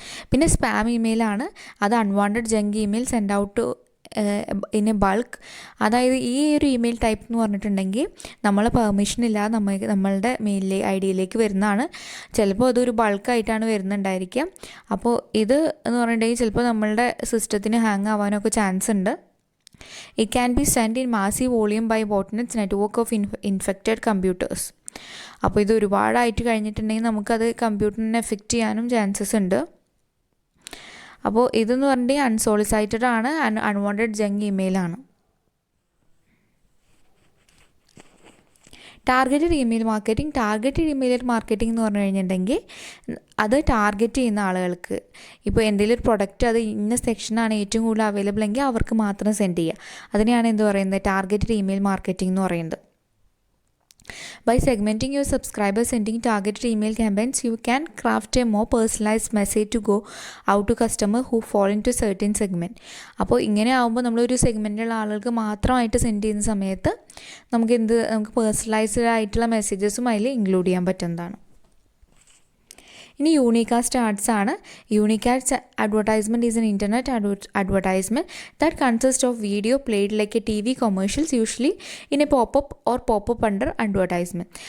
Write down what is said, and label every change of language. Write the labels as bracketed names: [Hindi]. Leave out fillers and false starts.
[Malayalam] പിന്നെ സ്പാം ഇമെയിലാണ്. അത് [English] Unwanted junk email sent out to in a bulk. [Malayalam] അതായത് ഈ ഒരു ഇമെയിൽ ടൈപ്പ് എന്ന് പറഞ്ഞിട്ടുണ്ടെങ്കിൽ നമ്മൾ പെർമിഷൻ ഇല്ലാതെ നമ്മളുടെ മെയിൽ ഐ ഡിയിലേക്ക് വരുന്നതാണ്. ചിലപ്പോൾ അതൊരു ബൾക്കായിട്ടാണ് വരുന്നുണ്ടായിരിക്കുക. അപ്പോൾ ഇത് എന്ന് പറഞ്ഞിട്ടുണ്ടെങ്കിൽ ചിലപ്പോൾ നമ്മളുടെ സിസ്റ്റത്തിന് ഹാങ് ആവാനൊക്കെ ചാൻസ് ഉണ്ട്. [English] It can be sent in massive volume by botnets network of infected computers. [Malayalam] അപ്പോൾ ഇത് ഒരുപാടായിട്ട് കഴിഞ്ഞിട്ടുണ്ടെങ്കിൽ നമുക്കത് കമ്പ്യൂട്ടറിനെ എഫക്റ്റ് ചെയ്യാനും ചാൻസസ് ഉണ്ട്. അപ്പോൾ ഇതെന്ന് പറഞ്ഞിട്ടുണ്ടെങ്കിൽ അൺസോളിസൈറ്റഡ് ആണ്, unwanted junk ഇമെയിലാണ്. Targeted email marketing. Targeted email marketing എന്ന് പറഞ്ഞു കഴിഞ്ഞിട്ടുണ്ടെങ്കിൽ അത് ടാർഗറ്റ് ചെയ്യുന്ന ആളുകൾക്ക്, ഇപ്പോൾ എന്തെങ്കിലും ഒരു പ്രൊഡക്റ്റ് അത് ഇന്ന സെക്ഷനാണ് ഏറ്റവും കൂടുതൽ അവൈലബിൾ എങ്കിൽ അവർക്ക് മാത്രം സെൻഡ് ചെയ്യുക. അതിനെയാണ് എന്ത് പറയുന്നത്, ടാർഗറ്റഡ് ഇമെയിൽ മാർക്കറ്റിംഗ് എന്ന് പറയുന്നത്. [English] By segmenting your subscribers sending targeted email campaigns, you can craft a more personalized message to go out to customers who fall into certain segment. [Malayalam] അപ്പോൾ ഇങ്ങനെ ആകുമ്പോൾ നമ്മളൊരു സെഗ്മെൻറ്റിലുള്ള ആളുകൾക്ക് മാത്രമായിട്ട് സെൻഡ് ചെയ്യുന്ന സമയത്ത് നമുക്ക് പേഴ്സണലൈസ്ഡ് ആയിട്ടുള്ള മെസ്സേജസും അതിൽ ഇൻക്ലൂഡ് ചെയ്യാൻ പറ്റുന്നതാണ്. ഇനി യൂണികാസ്റ്റ് ആഡ്സ് ആണ്. [English] Unicast advertisement is an internet advertisement that consist of video played like a TV commercials usually in a popup or popup under advertisement.